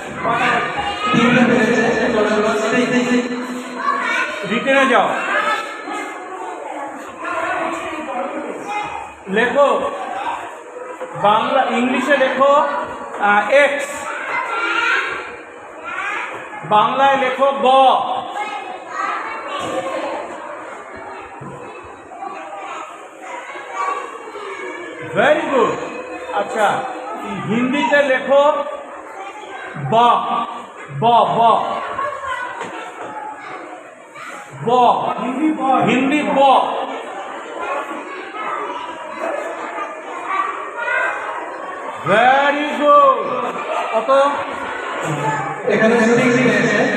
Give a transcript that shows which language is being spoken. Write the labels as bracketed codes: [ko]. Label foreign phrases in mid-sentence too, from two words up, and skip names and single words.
[bn] রিটেনে যাও, লেখো বাংলা, ইংলিশে লেখো এক্স, বাংলায় লেখো গ, [en] very good. [bn] আচ্ছা হিন্দিতে লেখো ব, ব, ব, ব, হিন্দি ব। [en] very good. [bn] কত? এখানে 6 পেয়েছে